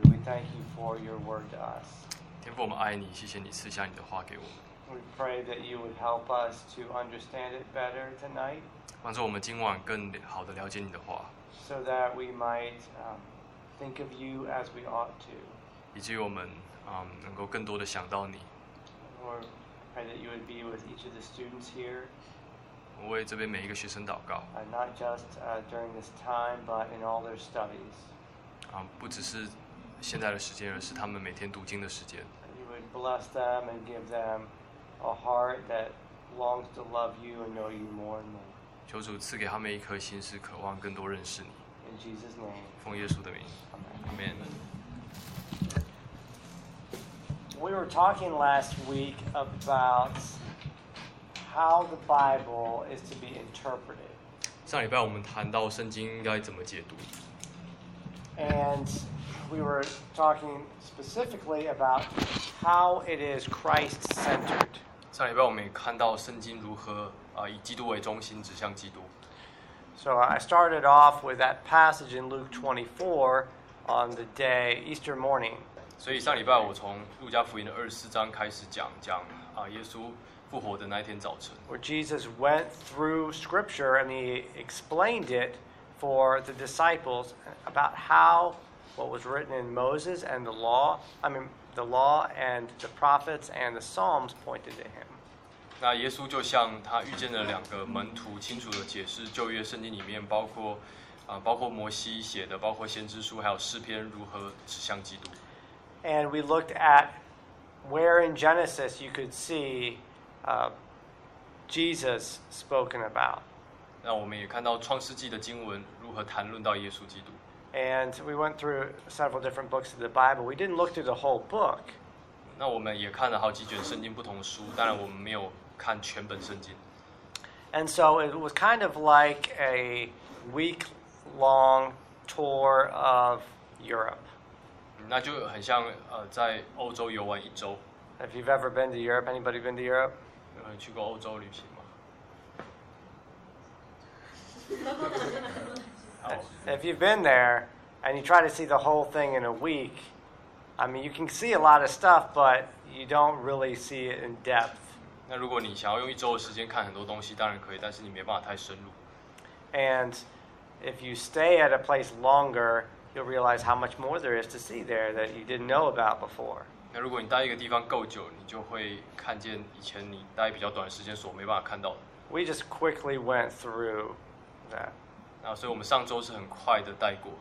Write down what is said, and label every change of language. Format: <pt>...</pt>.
<en>We thank you for your word to us.</en> <zh>天父，我们爱你，谢谢你赐下你的话给我们。</zh> <en>We pray that you would help us to understand it better tonight.</en> <zh>帮助我们今晚更好的了解你的话。</zh> <en>So that we might think of you as we ought to.</en> <zh>以至于我们能够更多的想到你。</zh> <en>Lord, pray that you would be with each of the students here.</en> <zh>我为这边每一个学生祷告。</zh> <en>Not just during this time, but in all their studies.</en> <zh>不只是现在的时间，而是他们每天读经的时间。</zh> <en>You would bless them and give them a heart that longs to love you and know you more and more.</en> <zh>求主赐给他们一颗心，是渴望更多认识你。</zh> <en>In Jesus' name.</en> <zh>奉耶稣的名。Amen. Amen.</zh> <en>We were talking last week about how the Bible is to be interpreted.</en> <zh>上礼拜我们谈到圣经应该怎么解读。</zh> <en>And we were talking specifically about how it is Christ-centered.</en> <zh>上礼拜我们也看到圣经如何以基督为中心，指向基督。</zh> <en>So I started off with that passage in Luke 24 on the day Easter morning.</en> <zh>所以上礼拜我从路加福音的24章开始讲耶稣复活的那一天早晨。</zh> <en>Where Jesus went through Scripture and he explained it for the disciples about how what was written in Moses and the law and the prophets and the Psalms pointed to him.</en> <zh>那耶稣就向他遇见的两个门徒清楚的解释旧约圣经里面包括摩西写的，包括先知书，还有诗篇如何指向基督。</zh> <en>And we looked at where in Genesis you could see Jesus spoken about.</en> <zh>那我们也看到创世纪的经文如何谈论到耶稣基督。</zh> <en>And we went through several different books of the Bible. We didn't look through the whole book.</en> <zh>那我们也看了好几卷圣经不同的书，当然我们没有看全本圣经。</zh> <en>And so it was kind of like a week-long tour of Europe.</en> <zh>那就很像在欧洲游玩一周。</zh> <en>Have you ever been to Europe? Anybody been to Europe?</en> <zh>有去过欧洲旅行吗？</zh> <en>If you've been there and you try to see the whole thing in a week, I mean, you can see a lot of stuff, but you don't really see it in depth.</en> <zh>那如果你想要用一周的时间看很多东西，当然可以，但是你没办法太深入。</zh> <en>And if you stay at a place longer,You'll realize how much more there is to see there that you didn't know about before.</en> <zh>那如果你待一个地方够久，你就会看见以前你待比较短时间所没办法看到的。</zh> <en>We just quickly went through that.</en> <zh>那所以我们上周是很快的带过。</zh>